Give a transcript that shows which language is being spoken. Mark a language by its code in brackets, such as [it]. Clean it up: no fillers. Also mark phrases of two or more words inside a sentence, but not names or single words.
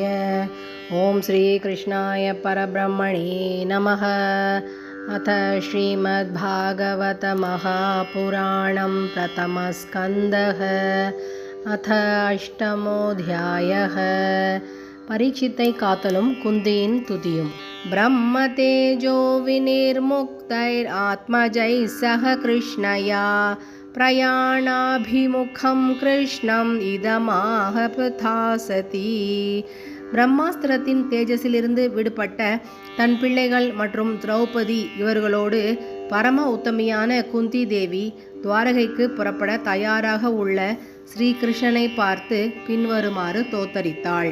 [sa] ओम श्री कृष्णाय परब्रह्मणे नमः। अथ श्रीमद्भागवत महापुराणं प्रथमस्कन्धः अथ अष्टमोऽध्यायः। [ta] परीक्षिத்தை காத்தலும் குந்தியின் துதியும்। [sa] ब्रह्मतेजो विनिर्मुक्तैरात्मजैः सह कृष्णया प्रयाणाभिमुखं कृष्णम् इदमाक प्रदाशति. [ta] பிரம்மாஸ்திரத்தின் தேஜஸிலிருந்து விடுபட்ட தன் பிள்ளைகள் மற்றும் திரௌபதி இவர்களோடு பரம உத்தமியான குந்தி தேவி துவாரகைக்கு புறப்பட தயாராக உள்ள ஸ்ரீகிருஷ்ணனை பார்த்து பின்வருமாறு தோத்தரித்தாள்.